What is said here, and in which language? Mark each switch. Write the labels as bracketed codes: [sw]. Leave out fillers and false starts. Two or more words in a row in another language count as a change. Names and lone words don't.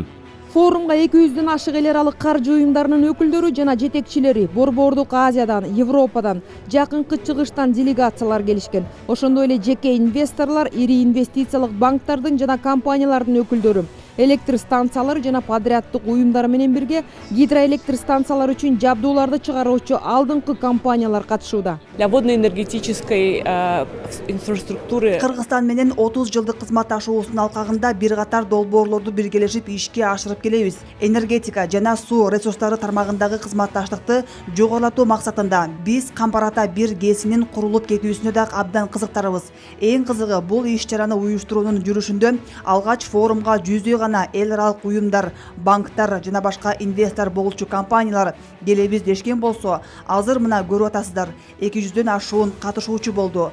[ky] Форумга 200дөн ашык эл аралык каржы уюмдарынын өкүлдөрү жана жетекчилери Борбордук Азиядан, Европадан, жакынкы чыгыштан делегациялар келишкен. Ошондой эле жеке инвесторлор, ири инвестициялык банктардын жана компаниялардын өкүлдөрү, электр станциялары жана подряддык уюмдар менен бирге гидроэлектр станциялар үчүн жабдууларды чыгаруучу алдыңкы компаниялар катышууда. [ru] Для водно-энергетической инфраструктуры [ky] Кыргызстан менен 30 жылдык кызматташуусунун алкагында бир катар долбоорлорду биргелешип ишке ашырып келебиз. Энергетика жана суу ресурстары тармагындагы кызматташтыкты жогорулатуу максатында биз Камбарата 1 ГЭСинин курулуп кетүүсүнө да абдан кызыктарбыз. Эң кызыгы бул иш-чараны уюштуруунун жүрүшүндө алгач форумга жүздөй эл аралык уюмдар, банктар жана башка инвестор болчу компаниялар келебиз дешкен болсо, азыр мына көрүп атасыздар, 200дөн ашуун катышуучу болду.